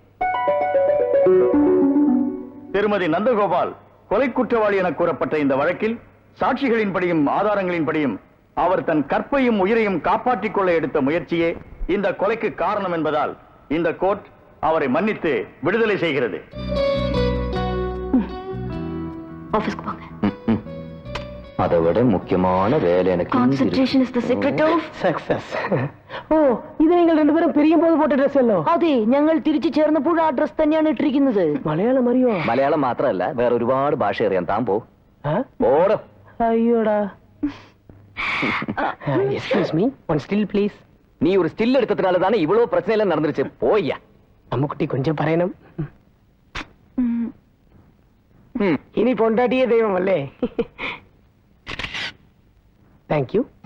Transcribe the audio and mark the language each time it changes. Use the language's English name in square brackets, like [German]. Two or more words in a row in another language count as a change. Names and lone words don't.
[Tamil] திருமதி நந்தகோபால் கொலை குற்றவாளி என கூறப்பட்ட இந்த வழக்கில் சாட்சிகளின்படியும் ஆதாரங்களின்படியும் அவர் தன் கற்பையும் உயிரையும் காப்பாற்றிக் கொள்ள எடுத்த முயற்சியே இந்த கொலைக்கு காரணம் என்பதால் இந்த கோர்ட் அவரை மன்னித்து விடுதலை செய்கிறது. ஆபீஸ்க்கு போங்க. அதை விட முக்கியமான வேலை எனக்கு [English] concentration is the secret of സക്സസ്. [Malayalam] ഓ ഇത് നിങ്ങൾ രണ്ടുപേരും പിരിയുമ്പോൾ പോട്ട ഡ്രസ് അല്ലോ? അതെ, ഞങ്ങൾ തിരിച്ചു ചേർന്നപ്പോൾ ആ ഡ്രസ് തന്നെയാണ് ഇട്ടിരിക്കുന്നത്. മലയാളം അറിയോ? മലയാളം മാത്രമല്ല വേറെ ഒരുപാട് ഭാഷ അറിയാൻ താൻ പോ ആ? ഓടോ. അയ്യോടാ. [English] excuse me, one still please. [Tamil] நீ ஒரு ஸ்டில் எடுத்ததுனால தானே இவ்வளவு பிரச்சனை எல்லாம் நடந்துருச்சு. போய்யா. [Malayalam] അമ്മുക്കുട്ടി கொஞ்சம் പറയണം. ഇനി പൊണ്ടാട്ടിയെ ദൈവമല്ലേ? [English] thank you.